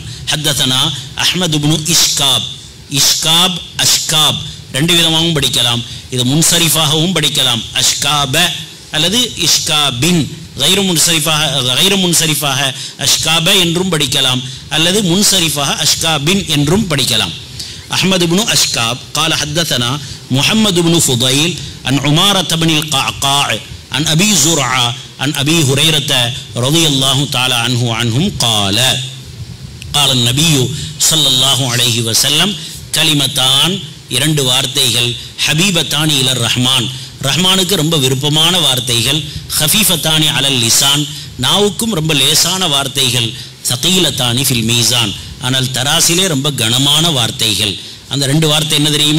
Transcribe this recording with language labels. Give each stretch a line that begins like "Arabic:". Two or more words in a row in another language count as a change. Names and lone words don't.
Tamil: ஹத்தனா அஹ்மத் இப்னு இஷ்காப் அஷ்காப் ரெண்டு விதமாகவும் படிக்கலாம். இது முன்சரிஃபாகவும் படிக்கலாம், அஷ்காப அல்லது இஷ்காபின். கைரு முன்சரிஃபாக அஷ்காப என்றும் படிக்கலாம், அல்லது முன்சரிஃபாக அஷ்காபின் என்றும் படிக்கலாம்.
Arabic: அஹ்மத் இப்னு அஷ்காப் قال حدثنا محمد بن فضيل عن عمارة بن القعقاع عن أبي زرعة عن أبي هريرة رضي الله تعالى عنهم قال النبي صلى الله عليه وسلم كلمتان
Tamil: இரண்டு வார்த்தைகள்,
Arabic: حبيبتان إلى الرحمن,
Tamil: ரஹ்மானுக்கு ரொம்ப விருப்பமான வார்த்தைகள்,
Arabic: خفيفتان على اللسان,
Tamil: நாவுக்கும் ரொம்ப லேசான வார்த்தைகள்,
Arabic: ثقيلتان في الميزان,
Tamil: ஆனால் தராசிலே ரொம்ப கனமான வார்த்தைகள். அந்த ரெண்டு வார்த்தை என்ன தெரியுமா?